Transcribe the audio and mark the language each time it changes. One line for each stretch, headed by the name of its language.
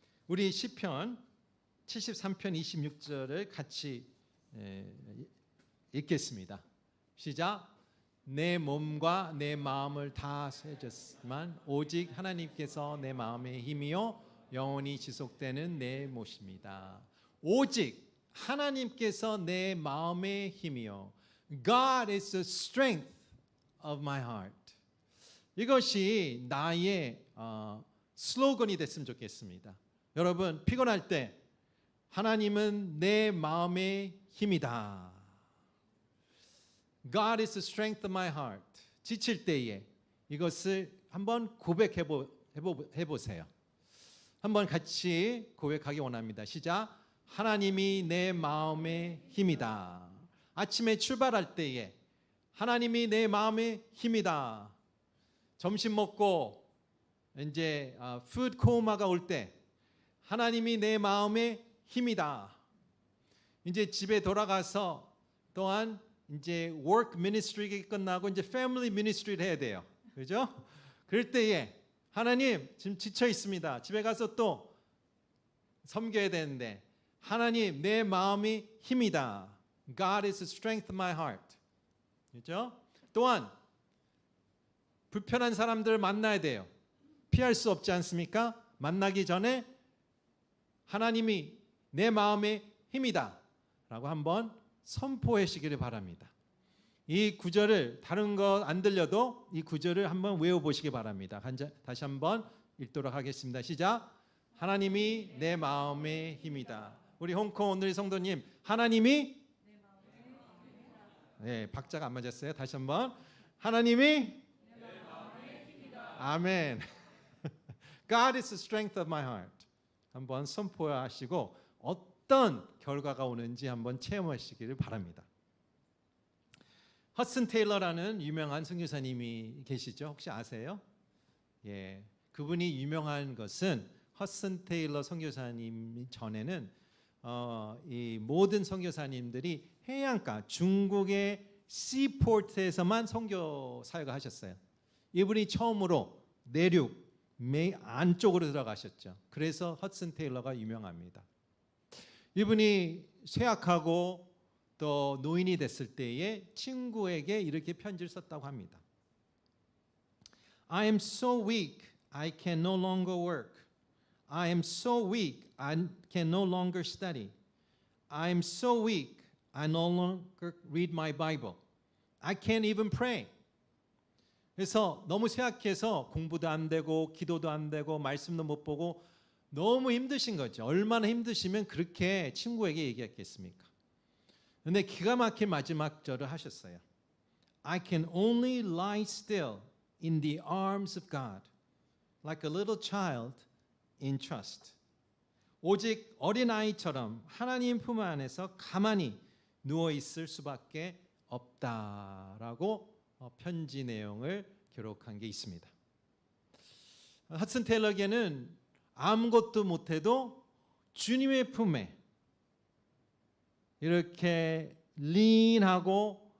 Korean: 우리 시편 73편 26절을 같이 읽겠습니다. 시작. 내 몸과 내 마음을 다 세졌지만 오직 하나님께서 내 마음의 힘이요 영원히 지속되는 내 몫입니다. 오직 하나님께서 내 마음의 힘이요.
English: God is the strength of my heart.
Korean: 이것이 나의 슬로건이 됐으면 좋겠습니다. 여러분 피곤할 때 하나님은 내 마음의 힘이다.
English: God is the strength of my heart.
Korean: 지칠 때에 이것을 한번 고백해 보세요. 한번 같이 고백하기 원합니다. 시작. 하나님이 내 마음의 힘이다. 아침에 출발할 때에 하나님이 내 마음의 힘이다. 점심 먹고 이제 푸드 코마가 올 때 하나님이 내 마음의 힘이다. 이제 집에 돌아가서 또한 이제
English: work ministry
Korean: 가 끝나고 이제
English: family ministry
Korean: 를 해야 돼요. 그죠? 그럴 때에 하나님 지금 지쳐 있습니다. 집에 가서 또 섬겨야 되는데 하나님 내 마음이 힘이다.
English: God is the strength of my heart.
Korean: 그죠? 또한 불편한 사람들을 만나야 돼요. 피할 수 없지 않습니까? 만나기 전에 하나님이 내 마음의 힘이다 라고 한번 선포하시기를 바랍니다. 이 구절을 다른 거 안 들려도 이 구절을 한번 외워보시기 바랍니다. 다시 한번 읽도록 하겠습니다. 시작. 하나님이 내 마음의 힘이다. 우리 홍콩 오늘의 성도님 하나님이 네, 박자가 안 맞았어요. 다시 한번 하나님이 내 마음의 힘이다. 아멘.
English: God is the strength of my heart.
Korean: 한번 선포하시고 어떤 결과가 오는지 한번 체험하시기를 바랍니다. 허슨 테일러라는 유명한 선교사님이 계시죠? 혹시 아세요? 예, 그분이 유명한 것은 허슨 테일러 선교사님 전에는 이 모든 선교사님들이 해안가 중국의 시포트에서만 선교 사역을 하셨어요. 이분이 처음으로 내륙 안쪽으로 들어가셨죠. 그래서 허슨 테일러가 유명합니다. 이분이 쇠약하고 또 노인이 됐을 때에 친구에게 이렇게 편지를 썼다고 합니다.
English: I am so weak, I can no longer work. I am so weak, I can no longer study. I am so weak, I no longer read my Bible. I can't even pray.
Korean: 그래서 너무 쇠약해서 공부도 안 되고 기도도 안 되고 말씀도 못 보고 너무 힘드신 거죠. 얼마나 힘드시면 그렇게 친구에게 얘기했겠습니까? 그런데 기가 막힌 마지막 절을 하셨어요.
English: I can only lie still in the arms of God, like a little child in trust.
Korean: 오직 어린아이처럼 하나님 품 안에서 가만히 누워 있을 수밖에 없다라고 편지 내용을 기록한 게 있습니다. 허슨 테일러에게는 아무것도 못해도 주님의 품에 이렇게 린하고